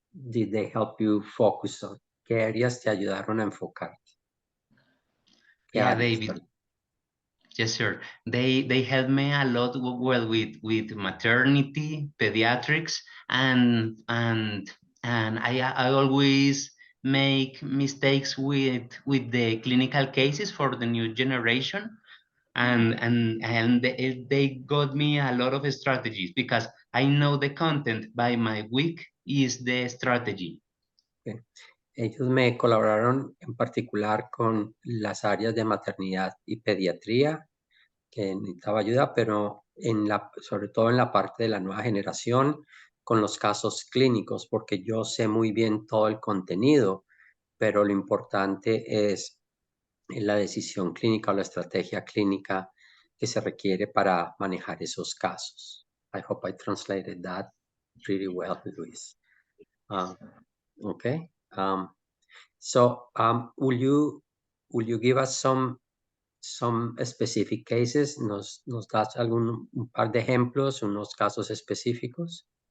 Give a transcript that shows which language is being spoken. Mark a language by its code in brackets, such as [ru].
[en] did they help you focus on? [es] ¿Qué áreas te ayudaron a enfocarte? ¿Qué [en] Yeah, [es] áreas, [en] David. [es] perdón? [en] Yes, sir. They help me a lot well with maternity, pediatrics, and I always make mistakes with the clinical cases for the new generation, and they got me a lot of strategies because I know the content by my week is the strategy. [es] Ellos me colaboraron en particular con las áreas de maternidad y pediatría, que necesitaba ayuda, pero sobre todo en la parte de la nueva generación, con los casos clínicos, porque yo sé muy bien todo el contenido, pero lo importante es la decisión clínica o la estrategia clínica que se requiere para manejar esos casos. [en] I hope I translated that pretty well, Luis. Okay. So, will you give us some specific cases? [es] ¿Nos das un par de ejemplos, unos casos específicos?